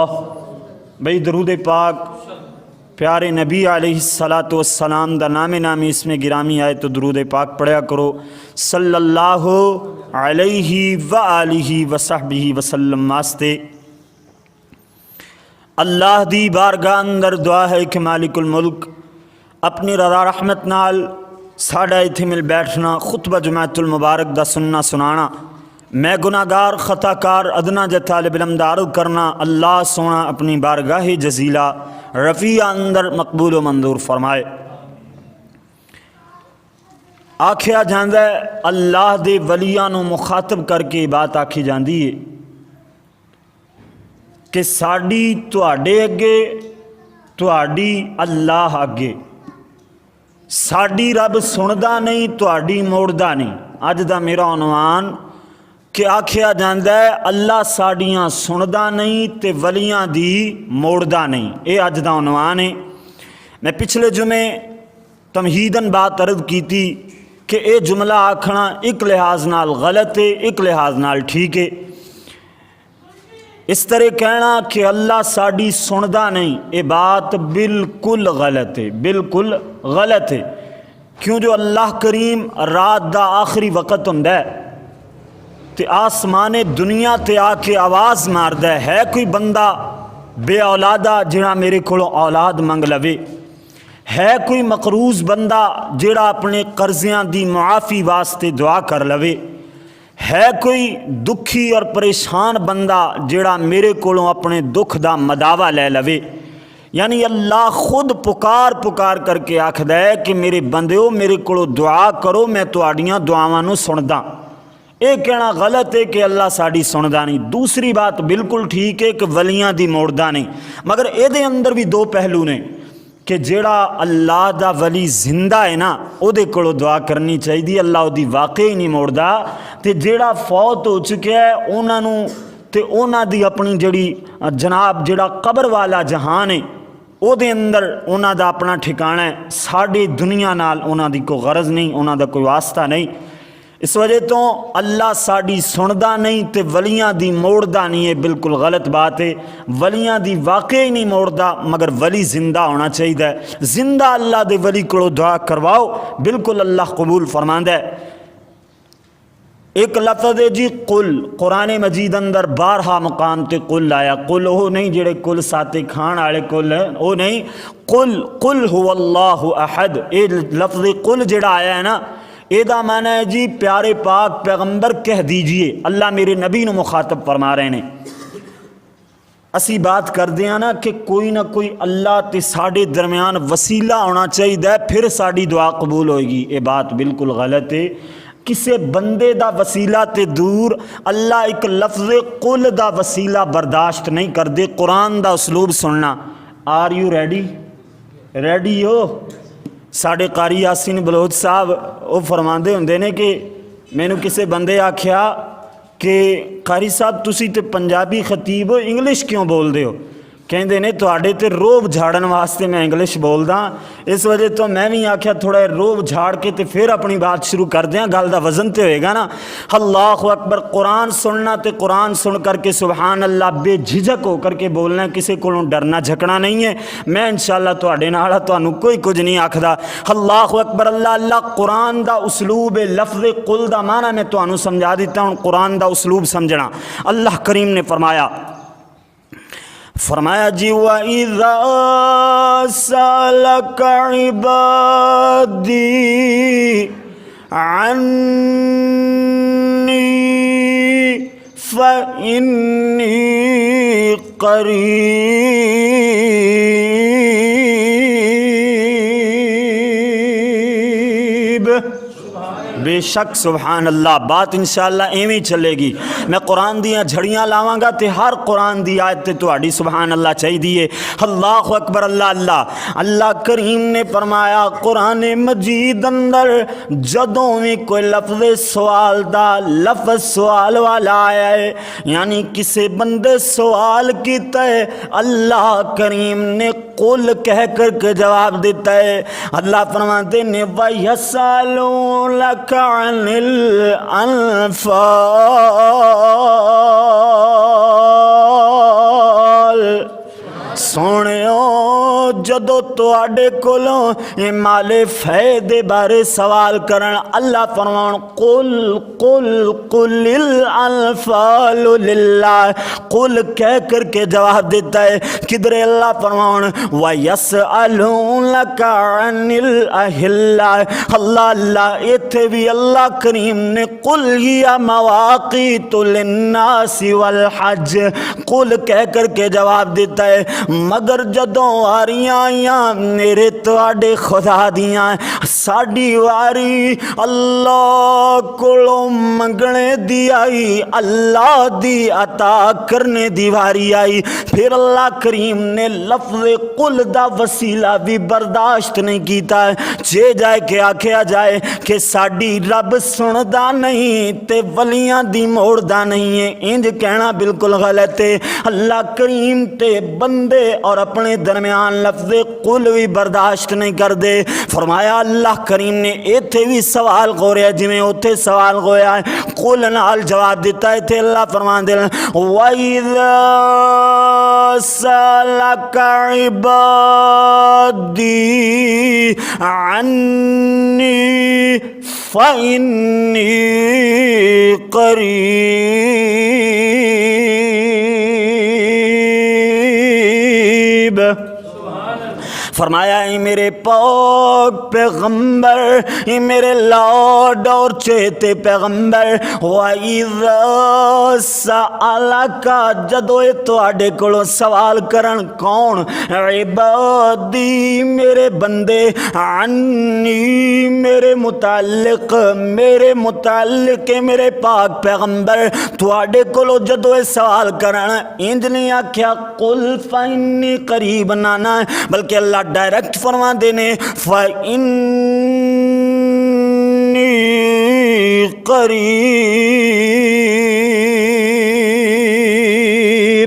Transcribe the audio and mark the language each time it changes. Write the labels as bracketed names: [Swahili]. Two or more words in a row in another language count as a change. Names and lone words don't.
[Punjabi] بھئی درود پاک پیارے نبی علیہ الصلاۃ والسلام دا نامی اس میں گرامی آئے تو درود پاک پڑھیا کرو، [Arabic] صلی اللہ علیہ وآلہ وصحبہ وسلم [Punjabi] واسطے۔ اللہ دی بارگاہ اندر دعا ہے کہ مالک الملک اپنی رضا رحمت نال ساڈا ایتھے مل بیٹھنا، خطبہ جمعۃ المبارک دا سننا سنانا، میں گناہگار خطا کار ادنا جا طالب علم دا عرض کرنا، اللہ سونا اپنی بارگاہ جزیلہ رفیع اندر مقبول و منظور فرمائے۔ آکھیا جاندہ ہے اللہ دے ولیاں نو مخاطب کر کے بات آکھی جاندی ہے کہ ساڈی تواڈے اگے، تواڈی اللہ اگے، ساڈی رب سندا نہیں، تواڈی موڑدا نہیں۔ اج دا میرا عنوان کہ آکھیا جاندہ ہے اللہ ساڈیاں سندا نہیں تے ولیاں دی موڑدا نہیں، اے اج دا عنوان ہے۔ میں پچھلے جمعے تمہیدن بات عرض کی تھی کہ اے جملہ آکھنا ایک لحاظ نال غلط ہے، ایک لحاظ نال ٹھیک ہے۔ [Urdu] اس طرح کہنا کہ اللہ ساڈی سندا نہیں، یہ بات بالکل غلط ہے، بالکل غلط ہے۔ [Punjabi] کیوں جو اللہ کریم رات دا آخری وقت ہوندا ہے تے آسمان دنیا تے آ کے آواز ماردا ہے کوئی بندہ بے اولادا جڑا میرے کولوں اولاد منگ لوے، ہے کوئی مقروض بندہ جڑا اپنے قرضیاں دی معافی واسطے دعا کر لوے، ہے کوئی دکھی اور پریشان بندہ جڑا میرے کولوں اپنے دکھ دا مداوا لے لوے۔ یعنی اللہ خود پکار کر کے آکھدا ہے کہ میرے بندیو میرے کولوں دعا کرو، میں تواڈیاں دعاواں نو سندا۔ [Urdu] یہ کہنا غلط ہے کہ اللہ ساڈی سندا نہیں۔ [Punjabi] دوسری بات بالکل ٹھیک ہے کہ ولیاں دی موڑدا نہیں، مگر اے دے اندر بھی دو پہلو نے کہ جیڑا اللہ دا ولی زندہ ہے نا او دے کولوں دعا کرنی چاہیے، اللہ او دی واقعی نہیں موڑدا، تے جیڑا فوت ہو چکیا ہے انہاں نو تے انہاں دی اپنی جڑی جناب جیڑا قبر والا جہان ہے او دے اندر انہاں دا اپنا ٹھکانہ ہے، ساڈی دنیا نال انہاں دی کوئی غرض نہیں، انہاں دا کوئی واسطہ نہیں۔ اس وجہ تو اللہ ساڈی سندا نہیں تے ولیاں دی موڑدا نہیں، ہے بالکل غلط بات ہے۔ ولیاں دی واقعی نہیں موڑدا، مگر ولی زندہ ہونا چاہیے، زندہ اللہ دے ولی کو دعا کرواؤ، بالکل اللہ قبول فرماندا ہے۔ ایک لفظ ہے جی قل، قرآن مجید اندر بارہا مقام تے قل آیا، قل وہ نہیں جڑے کل ساتے کھان والے کل ہیں وہ نہیں، [Arabic] قل هو اللہ احد، [Punjabi] اے لفظ قل جڑا آیا ہے نا اے دا معنی ہے جی پیارے پاک پیغمبر کہہ دیجئے، اللہ میرے نبی نو مخاطب فرما رہے ہیں۔ اسی بات کر دیا نا کہ کوئی نہ کوئی اللہ تے ساڈے درمیان وسیلہ ہونا چاہیے پھر ساڈی دعا قبول ہوئے گی، یہ بات بالکل غلط ہے۔ کسے بندے دا وسیلہ تے دور، اللہ ایک لفظ قل دا وسیلہ برداشت نہیں کر دے۔ قرآن دا اسلوب سننا، [English] are you ready? [Punjabi] ریڈی ہو؟ ساڑھے قاری یاسین بلوچ صاحب وہ فرماندے ہوندے نے کہ میں نے کسے بندے آکھیا کہ قاری صاحب تسی تے پنجابی خطیب ہو، انگلش کیوں بول دے ہو؟ کہندے نے تواڈے تے روب جھاڑن واسطے میں انگلش بولدا، اس وجہ تو میں بھی آکھیا تھوڑا روب جھاڑ کے تے پھر اپنی بات شروع کر دیاں، گل دا وزن تے ہوئے گا نا۔ [Arabic] اللہ اکبر، [Punjabi] قرآن سننا تے قرآن سن کر کے [Arabic] سبحان اللہ [Punjabi] بے جھجک ہو کر کے بولنا، کسی کولوں ڈرنا جھکنا نہیں ہے۔ میں انشاءاللہ تواڈے نال تانوں کوئی کچھ نہیں آکھدا۔ [Arabic] اللہ اکبر، اللہ اللہ، [Punjabi] قرآن دا اسلوب لفظ قل دا معنی میں تانوں سمجھا دیتا ہوں، قرآن دا اسلوب سمجھنا۔ اللہ کریم نے فرمایا جی [Arabic] وَإِذَا سَأَلَكَ عِبَادِي عَنِّي فَإِنِّي قَرِيبٌ، [Punjabi] بے بے شک [Arabic] سبحان اللہ [Punjabi] بات انشاءاللہ ایویں چلے گی. میں قرآن دیاں جھڑیاں لاواں گا تے ہر قرآن دی آیت تے تہاڈی [Arabic] سبحان اللہ [Punjabi] چاہیے. [Arabic] اللہ اکبر اللہ اللہ. [Punjabi] اللہ کریم نے فرمایا قرآن مجید اندر جدوں بھی کوئی لفظ سوال دا لفظ سوال والا آیا ہے یعنی کسی بندے سوال کیتا ہے اللہ کریم نے قل کہہ کر کے جواب دیتا ہے. [Urdu] اللہ فرماتے ہیں [Arabic] وَيَسْأَلُونَكَ عَنِ الْأَنفَالِ. [Punjabi] سونیو جدو تواڈے کولوں اے مال فے دے بارے سوال کرن اللہ فرمان [Arabic] قل قل قل الانفال للہ. [Punjabi] قل کہہ کر کے جواب دیتا ہے. کدھر اللہ فرمان [Arabic] وَيَسْأَلُونَكَ عَنِ الْأَهِلَّةِ. [Punjabi] اللہ اللہ ایتھے بھی اللہ کریم نے قل ہی [Arabic] مواقیت للناس والحج [Punjabi] قل کہہ کر کے جواب دیتا ہے. مگر جدوں واریاں آئیاں میرے تواڈے خدا دیاں ساڈی واری اللہ کولوں منگنے دی آئی اللہ دی عطا کرنے دی واری آئی. پھر اللہ کریم نے لفظ قل دا وسیلہ بھی برداشت نہیں کیتا ہے. جے جائے کہ آکھیا جائے کہ ساڈی رب سندا نہیں تے ولیاں دی موڑدا نہیں ہے انج کہنا بالکل غلط ہے. اللہ کریم تے بندے اور اپنے درمیان لفظ قل بھی برداشت نہیں کر دے. فرمایا اللہ کریم نے ایتھے بھی سوال گوریا جویں اوتھے سوال گویا ہے قل نال جواب دیتا ہے. تے اللہ فرمان دے [Arabic] وَإِذَا سَأَلَكَ عِبَادِي عَنِّي فَإِنِّي قریب. [Punjabi] فرمایا اے میرے پاک پیغمبر اے میرے لاڈ اور چہتے پیغمبر [Arabic] وَإِذَا سَأَلَكَ [Punjabi] جدو تواڈے کولوں سوال کرن کون عبادی میرے بندے عنی میرے متعلق میرے پاک پیغمبر تواڈے کولوں جدو سوال کرن انج نہیں آکھیا [Arabic] قل فإنی قریب [Punjabi] نانا بلکہ اللہ ڈائریکٹ فرما دینے [Arabic] فإنی قریب.